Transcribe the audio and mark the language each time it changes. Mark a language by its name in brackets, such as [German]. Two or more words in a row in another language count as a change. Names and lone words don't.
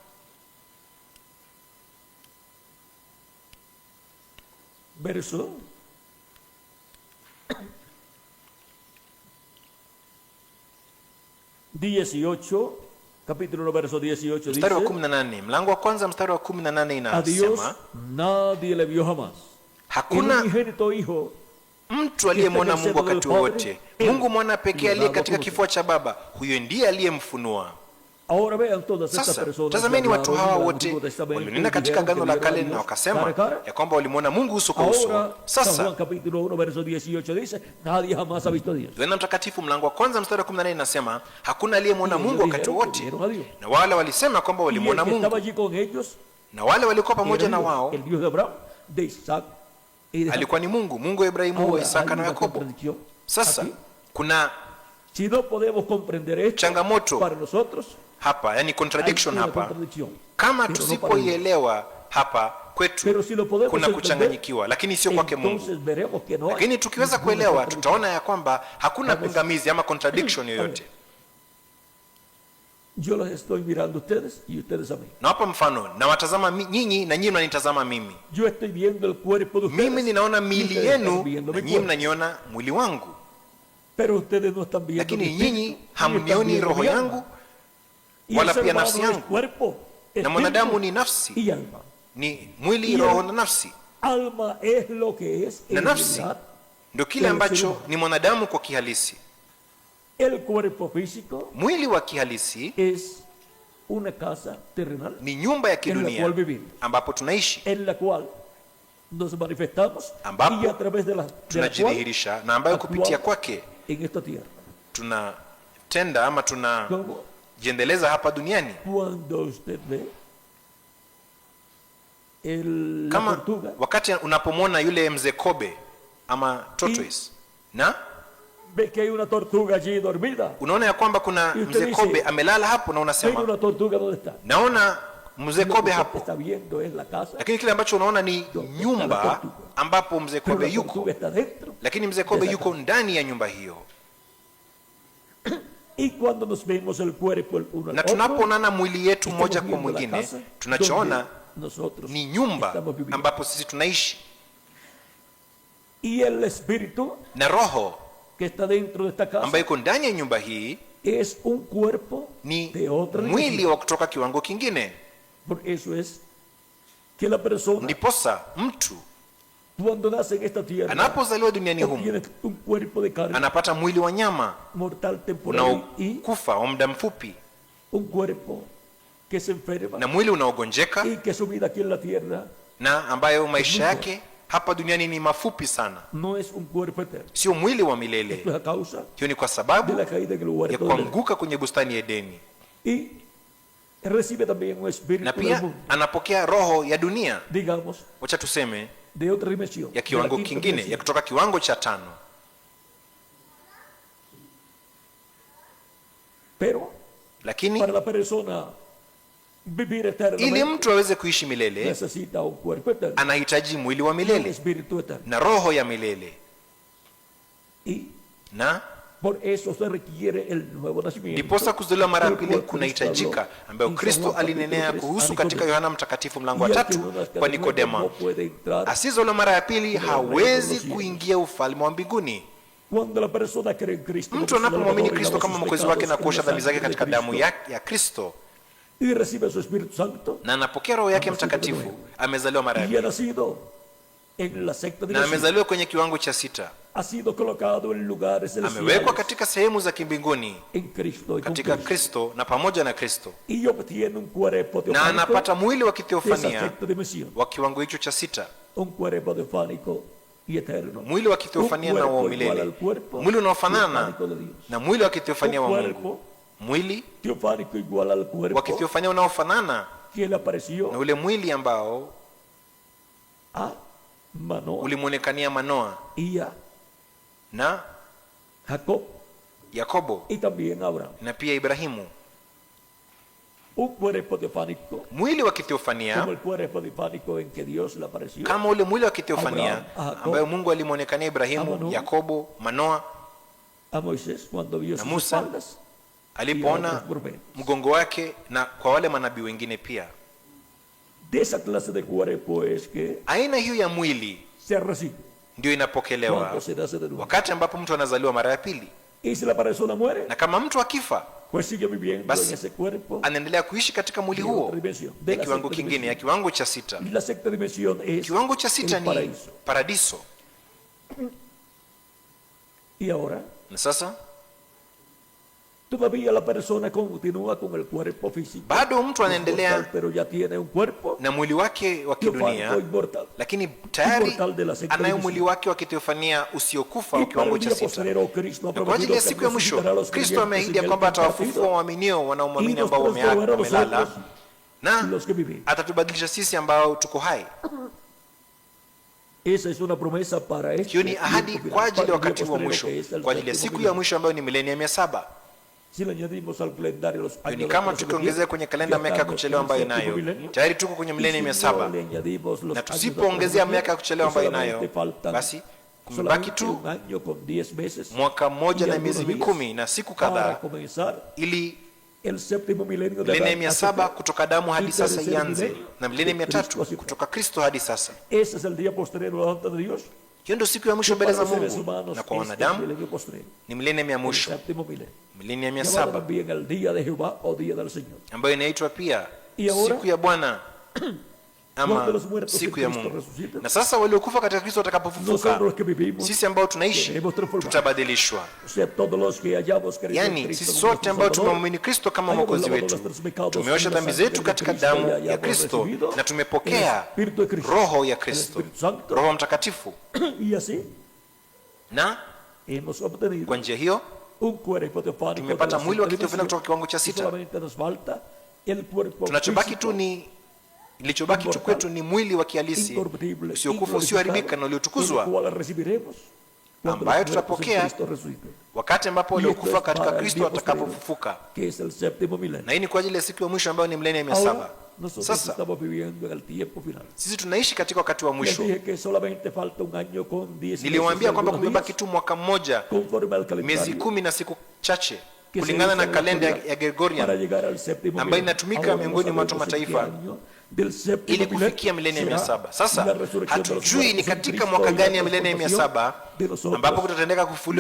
[Spanish] Verso 18, capítulo 1, verso 18 [Swahili] mstari wa [Spanish] dice, [Swahili] 18, mlango wa 1 mstari wa 18 [Spanish] a Dios [Swahili] inasema, [Spanish] nadie le vio jamás. [Swahili] hakuna [Spanish] El unigénito hijo [Swahili] mtu aliyemwona Mungu wakati wowote. Mungu mwana pekee aliye katika kifua cha Baba, huyo ndiye aliyemfunua. [Spanish] Ahora vean todas estas [Swahili] Sasa [Spanish] personas. [Swahili] tazameni watu hawa wote walionena katika Agano la Kale na wakasema ya kwamba walimwona Mungu uso kwa uso. [Spanish] Ahora San [Swahili] Sasa [Spanish] Juan capítulo 1 verso 18 dice, nadie jamás ha visto a Dios. [Swahili] Yohana Mtakatifu mlango wa 1 mstari wa 18 inasema, hakuna aliyemwona Mungu wakati wote. Na wale walisema kwamba [Spanish] Y el [Swahili] walimwona [Spanish] que estaba [Swahili] Mungu, [Spanish] allí con ellos [Swahili] na wale walikuwa pamoja na wao [Spanish] el Dios de Abraham, de Isaac y de Jacob. [Swahili] alikuwa ni Mungu, Mungu wa Ibrahimu, wa [Spanish] Ahora, [Swahili] Isaka [Spanish] hay [Swahili] na [Spanish] una [Swahili] Yakobo. [Spanish] contradicción [Swahili] Sasa [Spanish] aquí. [Swahili] kuna [Spanish] Si no podemos comprender esto [Swahili] changamoto [Spanish] para nosotros, [Swahili] hapa, yani [Spanish] hay [Swahili] contradiction [Spanish] una [Swahili] hapa. [Spanish] contradicción. [Swahili] Kama [Spanish] Pero no para ellos. [Swahili] tusipoielewa hapa kwetu [Spanish] Pero si lo podemos [Swahili] kuna [Spanish] entender, [Swahili] kuchanganyikiwa, lakini sio kwake Mungu. [Spanish] entonces veremos que no hay [Swahili] Lakini tukiweza [Spanish] ninguna [Swahili] kuelewa, [Spanish] contradicción. [Swahili] tutaona ya kwamba hakuna pingamizi ama contradiction yoyote. [Spanish] Yo los estoy mirando a ustedes y ustedes a mí. [Swahili] Na hapa mfano, na watazama nyinyi na nyinyi mnanitazama mimi. [Spanish] Yo estoy viendo el cuerpo de ustedes. [Swahili] Mimi ninaona [Spanish] y [Swahili] miili [Spanish] ustedes [Swahili] yenu [Spanish] están viendo [Swahili] na [Spanish] mi [Swahili] nyinyi [Spanish] cuerpo. [Swahili] mnaniona mwili wangu. [Spanish] Pero ustedes no están viendo [Swahili] Lakini [Spanish] mi espíritu, [Swahili] nyinyi [Spanish] ni están [Swahili] hamnioni [Spanish] viendo [Swahili] roho [Spanish] mi alma. [Swahili] yangu [Spanish] Y [Swahili] wala [Spanish] el ser [Swahili] pia [Spanish] humano [Swahili] nafsi [Spanish] es [Swahili] yangu. [Spanish] cuerpo, [Swahili] Na [Spanish] espíritu [Swahili] mwanadamu ni nafsi, [Spanish] y alma. [Swahili] ni mwili, [Spanish] Y [Swahili] roho [Spanish] el- [Swahili] na nafsi. [Spanish] Alma es lo que es [Swahili] Na [Spanish] en [Swahili] nafsi [Spanish] realidad. [Swahili] ndio kile ambacho ni mwanadamu kwa kihalisi. [Spanish] El cuerpo físico [Swahili] Mwili wa kihalisi [Spanish] es una casa terrenal [Swahili] ni nyumba ya [Spanish] en la [Swahili] kidunia [Spanish] cual vivimos, [Swahili] ambapo tunaishi, [Spanish] en la cual nos manifestamos [Swahili] Ambapo [Spanish] y a través de la cual [Swahili] tunajidhihirisha, na ambayo kupitia [Spanish] actuamos [Swahili] kwake [Spanish] en esta tierra. [Swahili] tunatenda ama [Spanish] Como [Swahili] tunajiendeleza hapa duniani. [Spanish] cuando usted ve la [Swahili] Kama [Spanish] tortuga, [Swahili] wakati unapomwona yule mzee kobe ama tortoise, na [Spanish] ve que hay una tortuga allí dormida. [Swahili] unaona ya kwamba kuna [Spanish] Y usted [Swahili] mzee [Spanish] dice, [Swahili] kobe amelala hapo, na [Spanish] Pero [Swahili] unasema [Spanish] una tortuga, ¿dónde está? [Swahili] naona mzee [Spanish] Lo que [Swahili] kobe [Spanish] usted [Swahili] hapo, [Spanish] está viendo es la casa, [Swahili] lakini kile ambacho unaona ni nyumba ambapo mzee [Spanish] pero [Swahili] kobe [Spanish] la [Swahili] yuko, [Spanish] tortuga está dentro. [Swahili] lakini mzee kobe yuko ndani ya nyumba hiyo. [Spanish] Y cuando nos vemos el cuerpo el uno al [Swahili] Na [Spanish] otro, [Swahili] tunapoonana mwili yetu [Spanish] estamos [Swahili] moja kwa [Spanish] viendo la [Swahili] mwingine, [Spanish] casa [Swahili] tunachoona [Spanish] donde nosotros [Swahili] ni nyumba [Spanish] estamos viviendo. [Swahili] ambapo sisi tunaishi, [Spanish] Y el espíritu [Swahili] na roho [Spanish] que está dentro de esta casa [Swahili] ambayo iko ndani ya nyumba hii [Spanish] es un cuerpo [Swahili] ni [Spanish] de otra [Swahili] mwili [Spanish] dimensión. [Swahili] wa kutoka kiwango kingine. [Spanish] Por eso es que la persona [Swahili] Ndiposa mtu [Spanish] cuando nace en esta tierra [Swahili] anapozaliwa duniani humu [Spanish] obtiene un cuerpo de carne [Swahili] anapata mwili wa nyama [Spanish] mortal temporal y [Swahili] unaokufa wa muda mfupi, [Spanish] un cuerpo que se enferma [Swahili] na mwili unaogonjeka, [Spanish] y que su vida aquí en la tierra [Swahili] na ambayo maisha yake hapa duniani ni mafupi sana, [Spanish] no es un cuerpo eterno. [Swahili] sio mwili wa [Spanish] Esto [Swahili] milele. [Spanish] es a causa [Swahili] Hiyo ni kwa [Spanish] de [Swahili] sababu [Spanish] la caída en el [Swahili] ya [Spanish] huerto del Edén. [Swahili] kuanguka kwenye bustani ya Edeni, [Spanish] Y recibe también un espíritu [Swahili] na [Spanish] del [Swahili] pia [Spanish] mundo, [Swahili] anapokea roho ya dunia, [Spanish] digamos, [Swahili] wacha tuseme [Spanish] de otra dimensión, [Swahili] ya [Spanish] de la [Swahili] kiwango [Spanish] quinta [Swahili] kingine, [Spanish] dimensión. [Swahili] ya kutoka kiwango cha 5. [Spanish] Pero [Swahili] Lakini [Spanish] para la persona vivir [Swahili] ili [Spanish] eternamente [Swahili] mtu aweze kuishi milele, [Spanish] necesita un cuerpo eterno, [Swahili] anahitaji mwili wa [Spanish] un [Swahili] milele [Spanish] espíritu eterno. [Swahili] na roho ya milele, [Spanish] Y [Swahili] na [Spanish] por eso se requiere el nuevo nacimiento. [Swahili] ndiposa kuzaliwa mara ya [Spanish] del [Swahili] pili [Spanish] cual [Swahili] kunahitajika, [Spanish] Cristo habló [Swahili] ambayo [Spanish] en San [Swahili] Kristo [Spanish] Juan [Swahili] alinenea [Spanish] capítulo 3 [Swahili] kuhusu [Spanish] a [Swahili] katika [Spanish] Nicodemo. [Swahili] Yohana Mtakatifu mlango wa [Spanish] Y el [Swahili] 3 [Spanish] que no nazca [Swahili] kwa [Spanish] de nuevo [Swahili] Nikodema, [Spanish] no puede entrar. [Swahili] asiyezaliwa mara ya pili [Spanish] Pero [Swahili] hawezi [Spanish] no [Swahili] kuingia ufalme wa mbinguni. [Spanish] Cuando la persona cree en Cristo, [Swahili] Mtu [Spanish] como su [Swahili] anapomwamini [Spanish] Salvador y [Swahili] Kristo [Spanish] lava [Swahili] kama [Spanish] sus [Swahili] mwokozi [Spanish] pecados [Swahili] wake na [Spanish] en la [Swahili] kuosha dhambi [Spanish] sangre [Swahili] zake [Spanish] de [Swahili] katika damu [Spanish] Cristo, [Swahili] ya Kristo, [Spanish] y recibe su Espíritu Santo, [Swahili] na anapokea Roho yake Mtakatifu, amezaliwa mara ya [Spanish] y ha [Swahili] pili, [Spanish] nacido en la sexta [Swahili] na [Spanish] dimensión. [Swahili] amezaliwa kwenye kiwango cha 6. [Spanish] Ha sido colocado en lugares [Swahili] Amewekwa [Spanish] celestiales [Swahili] katika sehemu za kimbinguni [Spanish] en Cristo y con [Swahili] katika [Spanish] Cristo, [Swahili] Kristo na pamoja na Kristo, [Spanish] y obtiene un cuerpo [Swahili] na [Spanish] teofánico [Swahili] anapata mwili wa [Spanish] de esa [Swahili] kiteofania [Spanish] sexta dimensión, [Swahili] wa kiwango hicho cha 6, [Spanish] un cuerpo teofánico y eterno, [Swahili] mwili wa kiteofania na wa milele, mwili unaofanana [Spanish] teofánico de Dios, [Swahili] na mwili wa kiteofania wa [Spanish] un [Swahili] Mungu, [Spanish] cuerpo [Swahili] mwili [Spanish] teofánico igual al [Swahili] wa [Spanish] cuerpo [Swahili] kiteofania unaofanana [Spanish] que le apareció [Swahili] na ule mwili ambao [Spanish] a Manoah [Swahili] ulimwonekania Manoa [Spanish] y a [Swahili] na [Spanish] Jacob [Swahili] Yakobo [Spanish] y también a Abraham. [Swahili] na pia Ibrahimu. [Spanish] Un cuerpo teofánico [Swahili] Mwili wa [Spanish] como [Swahili] kiteofania [Spanish] el cuerpo teofánico en que Dios le apareció [Swahili] kama ule mwili wa kiteofania [Spanish] Abraham, [Swahili] ambayo Mungu alimwonekania [Spanish] a [Swahili] Ibrahimu, [Spanish] Manoa, [Swahili] Yakobo, Manoa, [Spanish] a Moisés cuando vio [Swahili] na [Spanish] sus [Swahili] Musa [Spanish] espaldas [Swahili] alipoona mgongo wake, na kwa wale manabii wengine pia. [Spanish] de esa clase de cuerpo es que [Swahili] Aina hiyo ya mwili [Spanish] se recibe [Swahili] ndio inapokelewa [Spanish] cuando se nace de nuevo. [Swahili] wakati ambapo mtu anazaliwa mara ya pili, [Spanish] Y si la persona muere, [Swahili] na kama mtu akifa, [Spanish] pues sigue viviendo [Swahili] basi [Spanish] en ese cuerpo [Swahili] anaendelea kuishi katika mwili [Spanish] de [Swahili] huo [Spanish] otra dimensión, de [Swahili] ya [Spanish] la [Swahili] kiwango [Spanish] sexta [Swahili] kingine, ya [Spanish] dimensión. [Swahili] kiwango cha 6. [Spanish] La sexta dimensión es [Swahili] Kiwango cha 6 [Spanish] el [Swahili] ni [Spanish] paraíso. [Swahili] paradiso. [Spanish] Y ahora, [Swahili] Na sasa [Spanish] todavía la persona continúa con el cuerpo físico, [Swahili] bado mtu anaendelea [Spanish] pero ya tiene un cuerpo [Swahili] na mwili wake wa [Spanish] teofánico [Swahili] kidunia, [Spanish] inmortal. [Swahili] lakini tayari [Spanish] Inmortal de la sexta [Swahili] anayo [Spanish] dimensión. [Swahili] mwili wake wa kiteofania usiokufa wa [Spanish] Y para [Swahili] kiwango [Spanish] el [Swahili] cha [Spanish] día [Swahili] 6. [Spanish] postrero, Cristo ha [Swahili] Na kwa ajili [Spanish] prometido [Swahili] ya [Spanish] que [Swahili] siku ya mwisho, [Spanish] resucitará a los [Swahili] Kristo [Spanish] creyentes [Swahili] ameahidi [Spanish] en [Swahili] ya [Spanish] el [Swahili] kwamba [Spanish] partido, [Swahili] atawafufua waaminio wanaomwamini [Spanish] y [Swahili] ambao [Spanish] nosotros [Swahili] wamelala, [Spanish] nosotros [Swahili] na [Spanish] los que vivimos. [Swahili] atatubadilisha sisi ambao tuko hai. [Spanish] Esa es una promesa para este [Swahili] Hiyo ni ahadi [Spanish] tiempo [Swahili] kwa [Spanish] final, [Swahili] ajili ya [Spanish] para el [Swahili] wakati [Spanish] día [Swahili] wa [Spanish] postrero, [Swahili] mwisho, [Spanish] que es el [Swahili] kwa ajili ya [Spanish] séptimo [Swahili] siku [Spanish] final. [Swahili] ya mwisho ambayo ni milenia 700. [Spanish] Si le añadimos al calendario los [Swahili] Hiyo ni [Spanish] años [Swahili] kama [Spanish] de [Swahili] tukiongezea kwenye kalenda miaka ya kuchelewa ambayo inayo, tayari tuko kwenye milenia 700. Na tusipoongezea miaka ya kuchelewa ambayo inayo, basi kumebaki tu mwaka mmoja na miezi 10 na siku kadhaa ili [Spanish] el séptimo milenio de [Swahili] milenia [Spanish] Adán [Swahili] 700 kutoka Adamu hadi [Spanish] y [Swahili] sasa [Spanish] tercer [Swahili] ianze, [Spanish] milenio [Swahili] na milenia [Spanish] de Cristo [Swahili] 300 [Spanish] hacia [Swahili] kutoka Kristo hadi sasa. [Spanish] Ese es el día postrero delante de Dios. [Swahili] Hiyo ndio siku ya mwisho mbele za [Spanish] Para los seres [Swahili] Mungu, [Spanish] humanos [Swahili] na kwa [Spanish] es el [Swahili] wanadamu [Spanish] milenio postrero, [Swahili] ni milenia ya [Spanish] el [Swahili] mwisho, [Spanish] séptimo milenio. [Swahili] milenia [Spanish] Llamado [Swahili] 700, [Spanish] también el día de Jehová o día del Señor. [Swahili] ambayo inaitwa pia [Spanish] Y ahora, [Swahili] siku ya Bwana [Spanish] cuando [Swahili] ama [Spanish] los muertos [Swahili] siku [Spanish] en [Swahili] ya [Spanish] Cristo [Swahili] Mungu. [Spanish] resucitan, [Swahili] Na sasa waliokufa katika Kristo watakapofufuka, [Spanish] nosotros los que vivimos, [Swahili] sisi ambao tunaishi [Spanish] seremos transformados. [Swahili] tutabadilishwa. [Spanish] O sea, todos los que hayamos creído en [Swahili] Yani [Spanish] Cristo [Swahili] sisi [Spanish] como [Swahili] sote [Spanish] nuestro [Swahili] ambao [Spanish] Salvador, [Swahili] tumemwamini Kristo kama [Spanish] hayamos [Swahili] mwokozi [Spanish] lavado [Swahili] wetu, [Spanish] nuestros pecados [Swahili] tumeosha [Spanish] en la [Swahili] dhambi [Spanish] sangre [Swahili] zetu [Spanish] de [Swahili] katika [Spanish] Cristo [Swahili] damu [Spanish] y [Swahili] ya [Spanish] hayamos [Swahili] Kristo, [Spanish] recibido [Swahili] na tumepokea [Spanish] el Espíritu de Cristo, [Swahili] Roho ya [Spanish] el [Swahili] Kristo, [Spanish] Espíritu Santo, [Swahili] Roho Mtakatifu, [Spanish] y así [Swahili] na [Spanish] hemos obtenido [Swahili] kwa njia hiyo [Spanish] un cuerpo teofánico de [Swahili] tumepata [Spanish] la [Swahili] mwili wa [Spanish] sexta [Swahili] kiteofania [Spanish] dimensión. [Swahili] kutoka kiwango cha [Spanish] Y [Swahili] 6. [Spanish] solamente nos falta el cuerpo [Swahili] Tunachobaki [Spanish] físico, [Swahili] tu ni ilichobaki tu kwetu ni mwili wa kihalisi [Spanish] incorruptible, [Swahili] usiokufa, usioharibika na [Spanish] el [Swahili] uliotukuzwa, [Spanish] cual recibiremos cuando [Swahili] ambayo [Spanish] los muertos en [Swahili] tutapokea [Spanish] Cristo resuciten, [Swahili] wakati ambapo [Spanish] Y esto [Swahili] waliokufa [Spanish] es [Swahili] katika [Spanish] para el [Swahili] Kristo [Spanish] día postrero, [Swahili] watakapofufuka. [Spanish] que es el séptimo milenio. [Swahili] Na hii ni kwa ajili ya siku ya mwisho ambayo ni milenia 700. [Spanish] Ahora nosotros [Swahili] Sasa [Spanish] estamos viviendo en el tiempo final. [Swahili] sisi tunaishi katika wakati wa [Spanish] Les [Swahili] mwisho. [Spanish] dije que solamente falta un año con 10 meses y [Swahili] Niliwaambia kwamba [Spanish] algunos [Swahili] kumebaki [Spanish] días, [Swahili] tu mwaka mmoja, [Spanish] conforme al [Swahili] miezi [Spanish] calendario [Swahili] 10 na siku chache, [Spanish] que se [Swahili] kulingana [Spanish] usa [Swahili] na [Spanish] en la [Swahili] kalenda [Spanish] actualidad [Swahili] ya [Spanish] para [Swahili] Gregorian, [Spanish] llegar al séptimo [Swahili] ambayo [Spanish] milenio. [Swahili] inatumika [Spanish] Ahora no [Swahili] miongoni mwa watu [Spanish] sabemos en qué [Swahili] mataifa [Spanish] año del séptimo [Swahili] ili [Spanish] milenio [Swahili] kufikia milenia [Spanish] será [Swahili] 700. Sasa [Spanish] la resurrección de los [Swahili] hatujui ni [Spanish] muertos en [Swahili] katika [Spanish] Cristo [Swahili] mwaka [Spanish] y la [Swahili] gani ya milenia [Spanish] transformación [Swahili] 700 [Spanish] de nosotros, [Swahili] ambapo kutatendeka kufufuliwa